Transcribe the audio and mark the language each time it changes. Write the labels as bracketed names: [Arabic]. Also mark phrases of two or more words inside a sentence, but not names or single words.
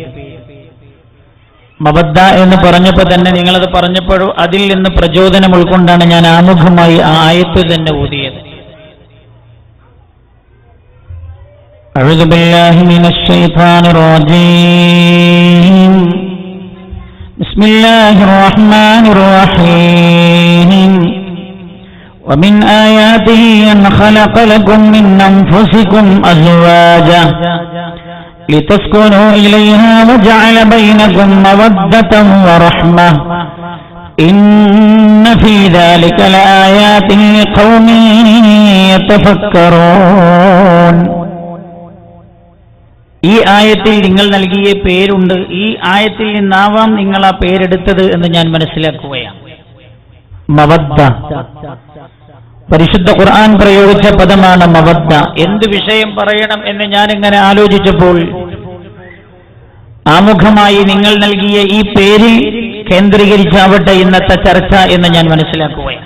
[Malayalam] മവദ്ദ എന്ന് പറഞ്ഞപ്പോൾ തന്നെ നിങ്ങളത് പറഞ്ഞപ്പോഴും അതിൽ നിന്ന് പ്രചോദനം ഉൾക്കൊണ്ടാണ് ഞാൻ ആമുഖമായി ആ ആയത്ത് തന്നെ ഊതിയത്. [Arabic] أعوذ بالله من الشيطان الرجيم. بسم الله الرحمن الرحيم. ومن آياته أن خلق لكم من أنفسكم أزواجا لتسكنوا إليها وجعل بينكم مودة ورحمة إن في ذلك لآيات لقوم يتفكرون. [Malayalam] ഈ ആയത്തിൽ നിങ്ങൾ നൽകിയ പേരുണ്ട്. ഈ ആയത്തിൽ നിന്നാവാം നിങ്ങൾ ആ പേരെടുത്തത് എന്ന് ഞാൻ മനസ്സിലാക്കുകയാണ്. മവദ്ദ പരിശുദ്ധ ഖുർആൻ പ്രയോഗിച്ച പദമാണ് മവദ്ദ. എന്ത് വിഷയം പറയണം എന്ന് ഞാൻ ഇങ്ങനെ ആലോചിച്ചപ്പോൾ ആമുഖമായി നിങ്ങൾ നൽകിയ ഈ പേരിൽ കേന്ദ്രീകരിച്ചാവട്ടെ ഇന്നത്തെ ചർച്ച എന്ന് ഞാൻ മനസ്സിലാക്കുകയാണ്.